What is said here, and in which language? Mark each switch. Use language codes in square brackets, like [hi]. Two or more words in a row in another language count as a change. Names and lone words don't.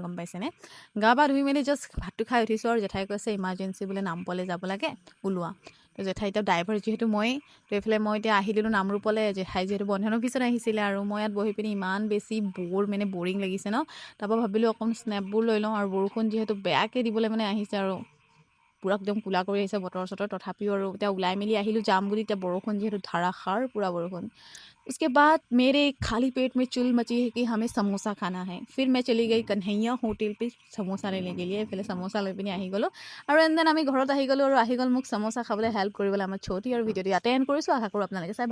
[as] গম পাইছেনে গা পা ধুই মেলি জাষ্ট ভাতটো খাই উঠিছোঁ আৰু জেঠাই কৈছে ইমাৰ্জেঞ্চি বোলে নামপলে যাব লাগে ওলোৱা তো জেঠাই এতিয়া ড্ৰাইভাৰ যিহেতু মই তো এইফালে মই এতিয়া আহি দিলোঁ নামৰূপলৈ জেঠাই যিহেতু বন্ধন অফিচত আহিছিলে আৰু মই ইয়াত বহি পিনি ইমান বেছি মানে বৰিং লাগিছে ন তাৰপৰা ভাবিলোঁ অকণ স্নেপবোৰ লৈ লওঁ আৰু বৰষুণ যিহেতু বেয়াকৈ দিবলৈ মানে আহিছে আৰু পূৰা একদম কোলা কৰি আহিছে বতৰ চতৰ তথাপিও আৰু এতিয়া ওলাই মেলি আহিলোঁ যাম বুলি এতিয়া বৰষুণ যিহেতু ধাৰাসাৰ পূৰা বৰষুণ [hi] उसके बाद मेरे खाली पेट में चुल मची है कि हमें समोसा खाना है फिर मैं चली गई कन्हैया होटल पे समोसा लेने के लिए [as] এইফালে समोसा লৈ পিনি আহি গ'লোঁ আৰু [en] and then [as] আমি ঘৰত আহি গ'লোঁ আৰু আহি গ'ল মোক समोसा খাবলৈ হেল্প কৰিবলৈ আমাৰ ছোৱালী আৰু ভিডিঅ'টো ইয়াতে এণ্ড কৰিছোঁ আশা কৰোঁ আপোনালোকে চাই ভাল